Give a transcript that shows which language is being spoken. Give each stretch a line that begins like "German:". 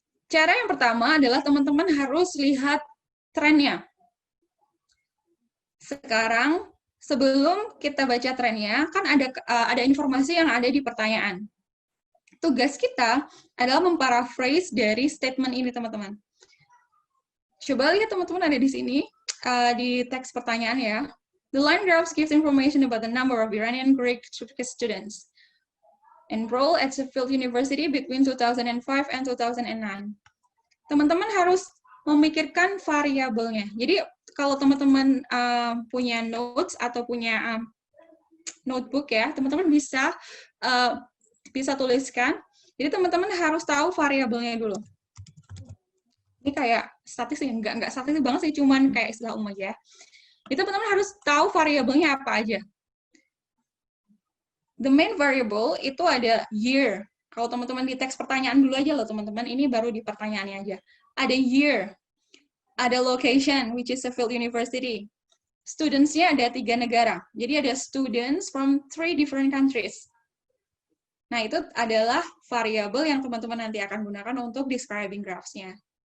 Indonesian: Cara yang pertama adalah teman-teman harus lihat trennya. Sekarang, sebelum kita baca trennya, kan ada informasi yang ada di pertanyaan. Tugas kita adalah memparaphrase dari statement ini, teman-teman. Coba lihat teman-teman ada di sini, di teks pertanyaan ya.
English: The line graphs gives information about the number of Iranian Greek students enroll at Sheffield University between 2005 and 2009.
Indonesian: Teman-teman harus memikirkan variabelnya. Jadi kalau teman-teman punya notes atau punya notebook ya, teman-teman bisa tuliskan. Jadi teman-teman harus tahu variabelnya dulu. Ini kayak statistik, nggak statistik banget sih, cuman kayak istilah umum aja. Jadi teman-teman harus tahu variabelnya apa aja.
English: The main variable
Indonesian: itu ada year. Kalau teman-teman di teks pertanyaan dulu aja loh teman-teman, ini baru di pertanyaannya aja. Ada year, ada location,
English: which is Sheffield University.
Indonesian: Students-nya ada 3 negara. Jadi ada
English: students from 3 different countries.
Indonesian: Nah, itu adalah variabel yang teman-teman nanti akan gunakan untuk describing graphs-nya.